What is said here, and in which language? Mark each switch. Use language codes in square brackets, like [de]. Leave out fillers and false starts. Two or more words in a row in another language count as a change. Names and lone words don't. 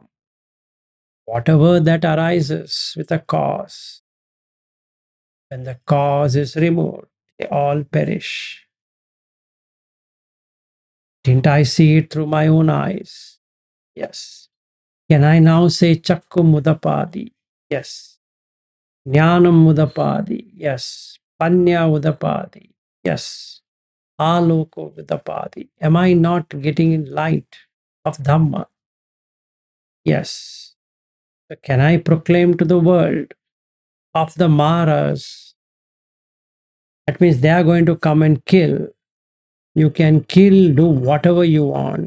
[en] Whatever that arises with a cause, when the cause is removed, they all perish. Didn't I see it through my own eyes? Yes. Can I now say [pi] Chakku Mudapadi? [en] Yes. [pi] Jnanam Mudapadi? Yes. Panya Udapadi? Yes. Aloko Udapadi? [en] Am I not getting in light of Dhamma? Yes. So can I proclaim to the world of the Maras? That means they are going to come and kill. You can kill, do whatever you want.